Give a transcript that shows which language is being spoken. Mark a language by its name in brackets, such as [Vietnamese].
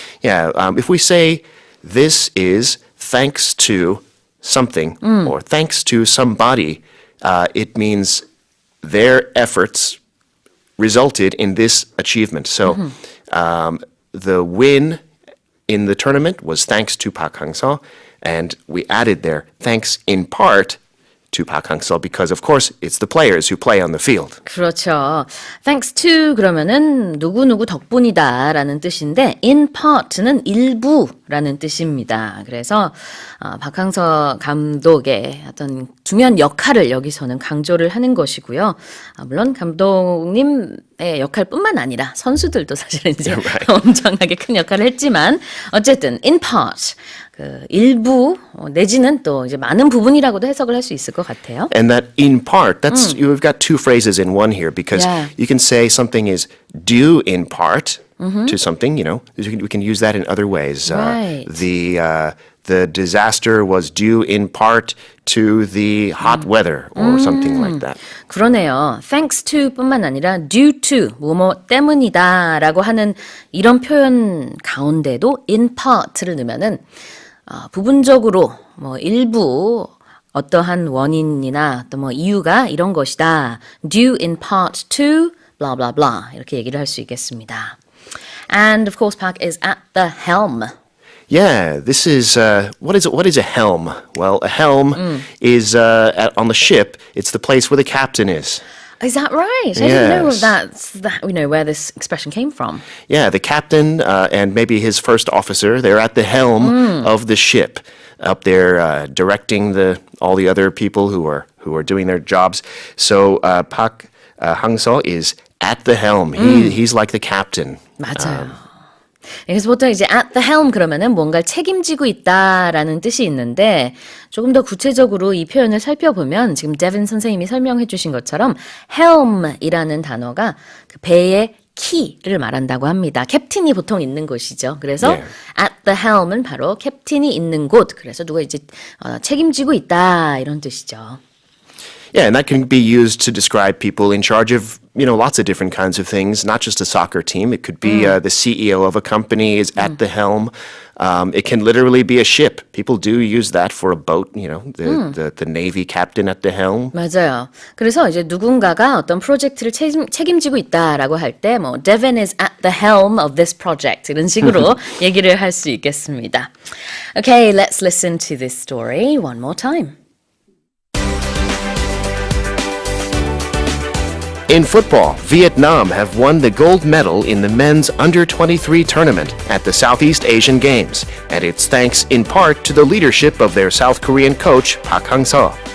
[English] Yeah, if we say this is thanks to something or thanks to somebody, it means their efforts resulted in this achievement. So the win in the tournament was thanks to Park Hang-seo, and we added there, thanks in part to Park Hang-seo, because of course it's the players who play on the field. [Korean] 그렇죠. Thanks to 그러면은 누구누구 덕분이다라는 뜻인데 in part는 일부 라는 뜻입니다. 그래서 박항서 감독의 어떤 중요한 역할을 여기서는 강조를 하는 것이고요. 물론 감독님의 역할뿐만 아니라 선수들도 사실은 이제 엄청나게 큰 역할을 했지만 어쨌든 in part 그 일부 내지는 또 이제 많은 부분이라고도 해석을 할 수 있을 것 같아요. [English] And that in part, that's you've got two phrases in one here because you can say something is due in part to something, you know. We can use that in other ways. Right. The disaster was due in part to the hot weather or something like that. [Korean] 그러네요. Thanks to 뿐만 아니라 due to 뭐뭐 때문이다 라고 하는 이런 표현 가운데도 in part를 넣으면은 부분적으로 뭐 일부 어떠한 원인이나 또 뭐 이유가 이런 것이다. [English] Due in part to blah blah blah [Korean] 이렇게 얘기를 할 수 있겠습니다. [English] And of course, Park is at the helm. Yeah, this is what is a helm? Well, a helm is on the ship. It's the place where the captain is. Is that right? I didn't know that. You know where this expression came from. Yeah, the captain and maybe his first officer. They're at the helm of the ship, up there directing all the other people who are doing their jobs. So Park Hang-seo is at the helm. He's like the captain. [Korean] 맞아요. 그래서 보통 이제 at the helm 그러면은 뭔가를 책임지고 있다라는 뜻이 있는데 조금 더 구체적으로 이 표현을 살펴보면 지금 데빈 선생님이 설명해 주신 것처럼 helm이라는 단어가 그 배의 키를 말한다고 합니다. 캡틴이 보통 있는 곳이죠. 그래서 at the helm은 바로 캡틴이 있는 곳. 그래서 누가 이제 책임지고 있다 이런 뜻이죠. [English] Yeah, and that can be used to describe people in charge of, you know, lots of different kinds of things, not just a soccer team. It could be the CEO of a company is at the helm. It can literally be a ship. People do use that for a boat, you know, the Navy captain at the helm. [Korean] 맞아요. 그래서 이제 누군가가 어떤 프로젝트를 책임지고 있다라고 할 때 뭐 [English] Devin is at the helm of this project [Korean] 이런 식으로 얘기를 할 수 있겠습니다. [English] Okay, let's listen to this story one more time. In football, Vietnam have won the gold medal in the men's under-23 tournament at the Southeast Asian Games, and it's thanks in part to the leadership of their South Korean coach, Park Hang-seo.